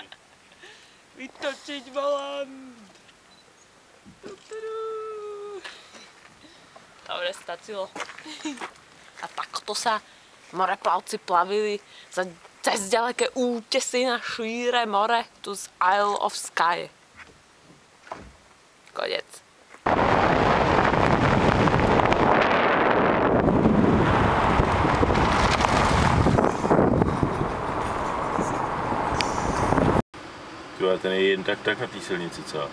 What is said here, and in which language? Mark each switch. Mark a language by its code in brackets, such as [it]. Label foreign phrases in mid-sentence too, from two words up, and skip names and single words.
[sk] Vytočiť volant! Dobre, stačilo. A takto sa moreplavci plavili cez ďaleké útesy na šíre more tu z Isle of Skye. [cs] Konec. Tyhle, ten je jen tak na té silnici, co?